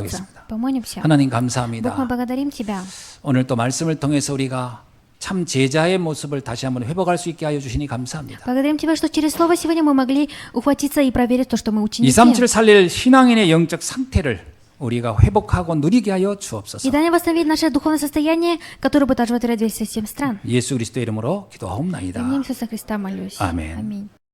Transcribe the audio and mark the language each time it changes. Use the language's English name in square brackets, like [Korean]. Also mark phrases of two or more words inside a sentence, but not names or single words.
[Korean] 기도하겠습니다. [Russian] Помолимся. [Korean] 하나님 [Russian] Бог, мы [Korean] 감사합니다. [Russian] благодарим Тебя. [Korean] 오늘 또 말씀을 통해서 우리가 참 제자의 모습을 다시 한번 회복할 수 있게 하여 주시니 감사합니다. [Russian] Благодарим Тебя, что через Слово сегодня мы могли ухватиться и проверить то, что мы ученики. [Korean] 237을 살릴 신앙인의 영적 상태를 우리가 회복하고 누리게 하여 [Russian] И [Korean] 주옵소서. [Russian] дай нам восстановить наше духовное состояние, которое будет оживотворять весь систем стран. [Korean] 예수 그리스도의 이름으로 기도하옵나이다. [Russian] Именем Иисуса Христа молюсь. Аминь. Аминь.